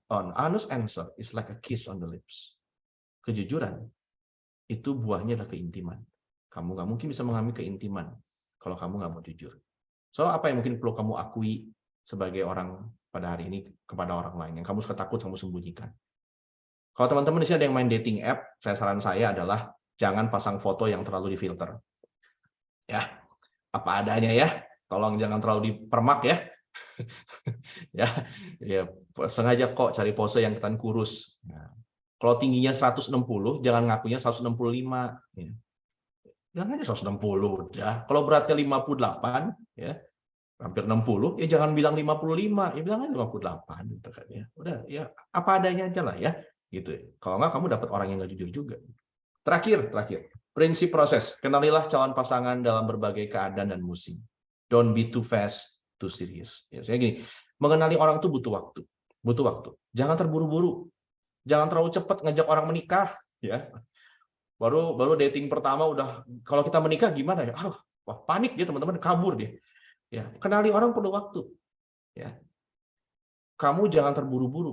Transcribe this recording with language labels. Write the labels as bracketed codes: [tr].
[en] An honest answer is like a kiss on the lips. [id] Kejujuran, itu buahnya adalah keintiman. Kamu nggak mungkin bisa mengalami keintiman kalau kamu nggak mau jujur. So, apa yang mungkin perlu kamu akui sebagai orang pada hari ini kepada orang lain yang kamu suka takut kamu sembunyikan? Kalau teman-teman di sini ada yang main dating app, saran saya adalah jangan pasang foto yang terlalu difilter. Ya, apa adanya ya. Tolong jangan terlalu dipermak ya. ya, sengaja kok cari pose yang kelihatan kurus. Nah, kalau tingginya 160, jangan ngakunya 165. Ya. Jangan aja 160 udah. Kalau beratnya 58, ya, hampir 60, ya jangan bilang 55, ya bilang aja 58 gitu kan ya. Udah ya apa adanya aja lah ya. Gitu. Kalau nggak kamu dapat orang yang nggak jujur juga. Terakhir, prinsip proses. Kenalilah calon pasangan dalam berbagai keadaan dan musim. [en] Don't be too fast, too serious. [id] Ya, saya gini, mengenali orang itu butuh waktu. Jangan terburu-buru. Jangan terlalu cepat ngajak orang menikah, ya. Baru dating pertama udah, kalau kita menikah gimana ya? Wah, panik dia teman-teman, kabur dia. Ya, kenali orang perlu waktu. Ya. Kamu jangan terburu-buru.